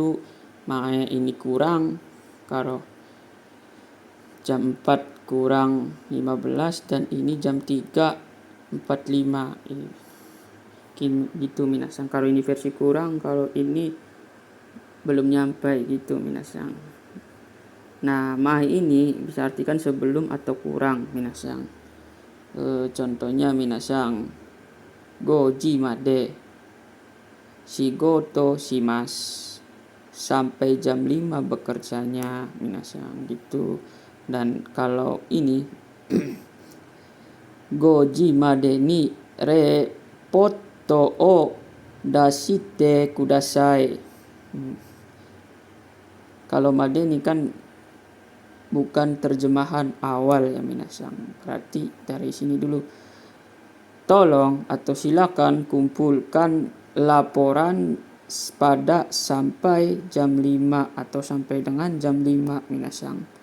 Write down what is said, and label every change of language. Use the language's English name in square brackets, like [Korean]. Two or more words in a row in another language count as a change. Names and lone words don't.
[Indonesian] Makanya ini kurang kalau jam 4 kurang 15 dan ini jam 3:45 gitu minasang. Kalau ini versi kurang, kalau ini belum nyampe gitu minasang. Nah, mai ini bisa artikan sebelum atau kurang minasang. Contohnya minasang, [Japanese] 五時まで仕事します, [Indonesian] sampai jam 5 bekerjanya minasang gitu. Dan kalau ini [Japanese] 五時までにレポートを出してください. [Indonesian] Kalau [Japanese] までに [Indonesian] kan bukan terjemahan awal ya minasang. Berarti dari sini dulu, tolong atau silakan kumpulkan laporan pada sampai jam 5 atau sampai dengan jam 5 minasang.